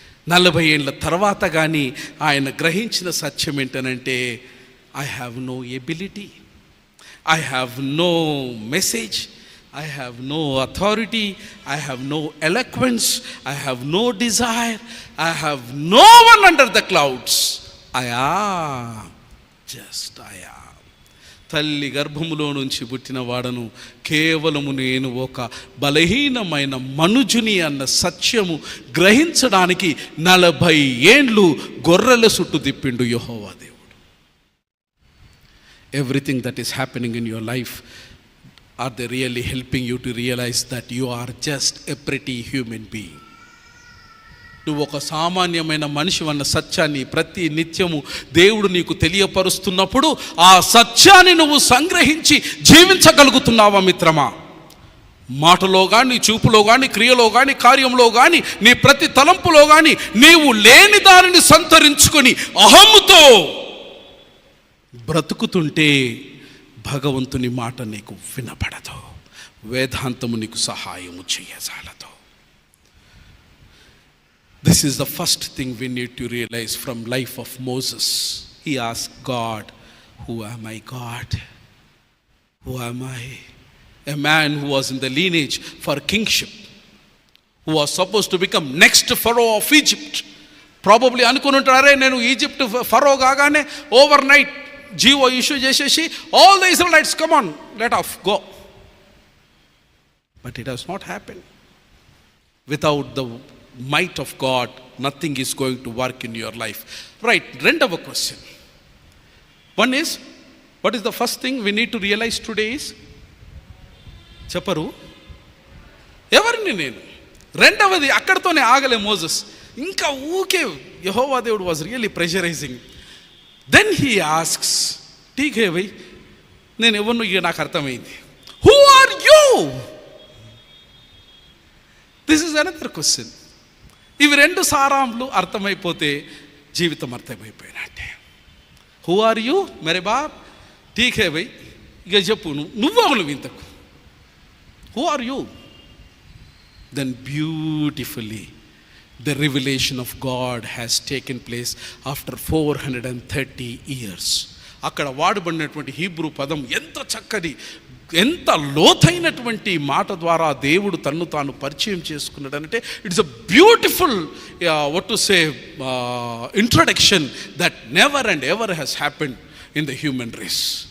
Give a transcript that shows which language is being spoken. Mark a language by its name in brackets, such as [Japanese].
[Telugu] 40 ఏళ్ళ తర్వాత కానీ ఆయన గ్రహించిన సత్యం ఏంటనంటే, [English] I have no ability, I have no message, I have no authority, I have no eloquence, I have no desire, I have no one under the clouds. I am just I am. [Telugu] తల్లి గర్భములో నుంచి పుట్టిన వాడను, కేవలము నేను ఒక బలహీనమైన మనుజుని అన్న సత్యము గ్రహించడానికి 40 ఏండ్లు గొర్రెల చుట్టూ తిప్పిండు యెహోవా దేవుడు. [English] Everything that is happening in your life, are they really helping you to realize that you are just a pretty human being? [Telugu] నువ్వు ఒక సామాన్యమైన మనిషి అన్న సత్యాన్ని ప్రతి నిత్యము దేవుడు నీకు తెలియపరుస్తున్నప్పుడు ఆ సత్యాన్ని నువ్వు సంగ్రహించి జీవించగలుగుతున్నావా మిత్రమా? మాటలో కానీ, చూపులో కానీ, క్రియలో కానీ, కార్యంలో కానీ, నీ ప్రతి తలంపులో కానీ నీవు లేని దానిని సంతరించుకొని అహముతో బ్రతుకుతుంటే భగవంతుని మాట నీకు వినపడదు, వేదాంతము నీకు సహాయము చేయజాలదు. [English] This is the first thing we need to realize from life of Moses. He asked God, who am I, God? Who am I? A man who was in the lineage for kingship, who was supposed to become next Pharaoh of Egypt. Probably [Telugu] అనుకుంటారే, నేను Egypt ఫరో కాగానే [English] Overnight GO issue చేసేసి all the Israelites come on let of go. But it has not happen. Without the might of God, nothing is going to work in your life. [Telugu] Right, రెండవ question. [English] One is, what is the first thing we need to realize today is, [Telugu] చెప్పరు ఎవరిని నేను. రెండవది అక్కడితోనే ఆగలే Moses, ఇంకా ఊకే యెహోవా దేవుడు [English] Was really pressurising. Then he asks, [Hindi] ఠీక్ హే భయ్, [Telugu] నేను ఎవరిను, ఇక నాకు అర్థమైంది. [English] Who are you? This is another question. [Telugu] ఇవి రెండు సారాంలు అర్థమైపోతే జీవితం అర్థమైపోయినట్టే. [English] who are you [Telugu] మరే బాబ్, [Hindi] ఠీక్ హే భయ్, [Telugu] ఇక చెప్పు నువ్వు ఇంతకు. [English] Who are you? Then beautifully the revelation of God has taken place after 430 years. [Telugu] అక్కడ వాడబడినటువంటి హీబ్రూ పదం ఎంత చక్కటి, ఎంత లోతైనటువంటి మాట ద్వారా దేవుడు తన్ను తాను పరిచయం చేసుకున్నాడు అంటే, [English] It's a beautiful what to say introduction that never and ever has happened in the human race.